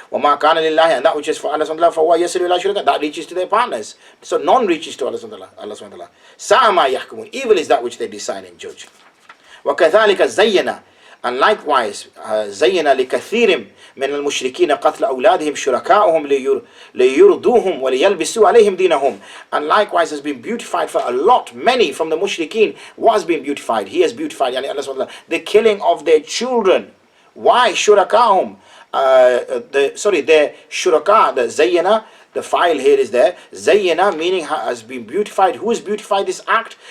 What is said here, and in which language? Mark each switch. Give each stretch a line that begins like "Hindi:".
English: And that which is for Allah subhanahu wa ta'ala, that reaches to their partners. So none reaches to Allah subhanahu wa ta'ala. Evil is that which they decide and judge.
Arabic: وَكَذَلِكَ زَيَّنَا,
English: and likewise,
Arabic: زَيَّنَا لِكَثِيرٍ مِنَ الْمُشْرِكِينَ قَتْلَ أَوْلَادِهِمْ شُرَكَاؤُهُمْ لِيُرْدُوهُمْ وَلِيَلْبِسُوا عَلَيْهِمْ دِينَهُمْ.
English: And likewise has been beautified for a lot, many from the mushrikeen was being beautified. He has beautified the killing of their children. Why?
Arabic: شُرَكَاؤُهُمْ.
English: Their shuraka, the zayyana, the file here is there. Zayyana meaning has been beautified. Who has beautified this act?